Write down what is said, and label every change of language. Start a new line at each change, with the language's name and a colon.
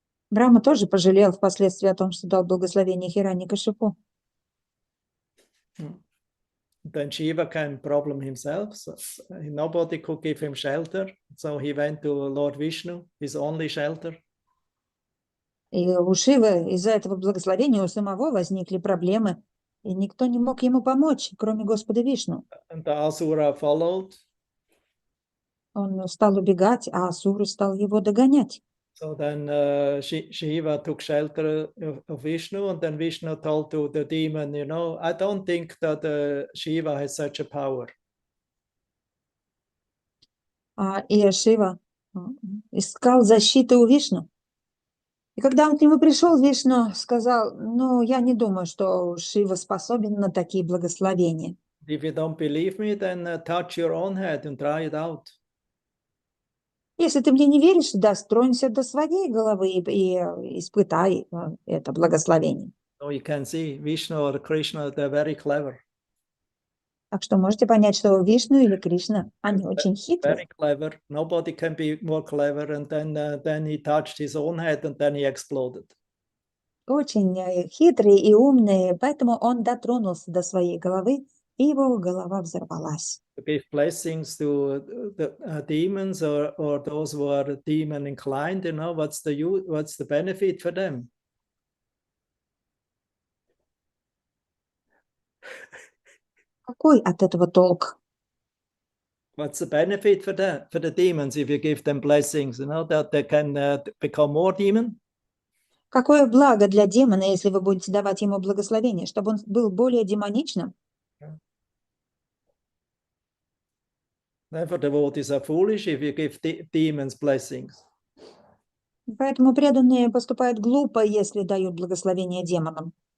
Russian: Брахма тоже пожалел впоследствии о том, что дал благословение Хираньякашипу.
English: Then Shiva came problem himself. So nobody could give him shelter. So he went to Lord Vishnu, his only shelter.
Russian: И у Шивы из-за этого благословения у самого возникли проблемы, и никто не мог ему помочь, кроме Господа Вишну.
English: And the Asura followed.
Russian: Он стал убегать, а Асура стал его догонять.
English: So then Shiva took shelter of Vishnu, and then Vishnu told to the demon, I don't think that Shiva has such a power.
Russian: И Шива искал защиты у Вишну. И когда он к нему пришел, Вишну сказал, я не думаю, что Шива способен на такие благословения.
English: If you don't believe me, then touch your own head and try it out.
Russian: Если ты мне не веришь, достронься до своей головы и испытай это благословение.
English: So you can see Vishnu or Krishna, they're very clever.
Russian: Так что можете понять, что Вишну или Кришна, они очень хитрые.
English: Very clever. Nobody can be more clever. And then he touched his own head, and then he exploded.
Russian: Очень хитрые и умные, поэтому он дотронулся до своей головы, и его голова взорвалась.
English: To give blessings to the demons or those who are demon inclined, what's the benefit for them?
Russian: Какой от этого толк?
English: What's the benefit for the demons if you give them blessings? That they can become more demon.
Russian: Какое благо для демона, если вы будете давать ему благословение, чтобы он был более демоничным?
English: Therefore, devotees are foolish if you give demons blessings.
Russian: Поэтому преданные поступают глупо, если дают благословение демонам.